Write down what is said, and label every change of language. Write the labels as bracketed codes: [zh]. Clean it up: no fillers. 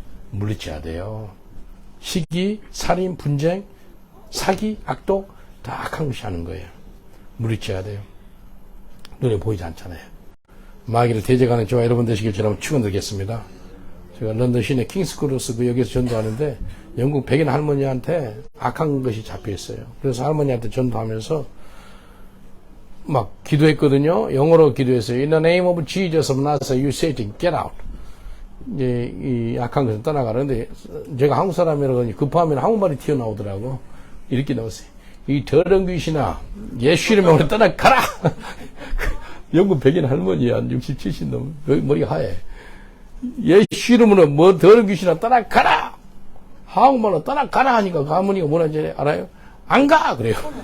[ko] 물리쳐야 돼요. 시기, 살인, 분쟁, 사기, 악독 다 악한 것이 하는 거예요. 물리쳐야 돼요. 눈에 보이지 않잖아요. 마귀를 대적하는 저와 여러분 되시길 저는 축원드리겠습니다. 제가 런던 시내 킹스크로스 그 역에서 전도하는데 영국 백인 할머니한테 악한 것이 잡혀 있어요. 그래서 할머니한테 전도하면서 막 기도했거든요. 영어로 기도했어요. [en] In the name of Jesus of Nazareth, you Satan, get out. [ko] 이제 이 악한 것은 떠나가는데 제가 한국 사람이라고 급하면 한국말이 튀어나오더라고. 이렇게 나왔어요. 이 더러운 귀신아, 예수 이름으로 떠나가라. 영국 백인 할머니야, 60, 70 넘, 머리가 하얘. 예수 이름으로 뭐 더러운 귀신아 떠나가라. 한국말로 떠나가라 하니까 그 할머니가 뭐라는지 알아요? 안 가! 그래요.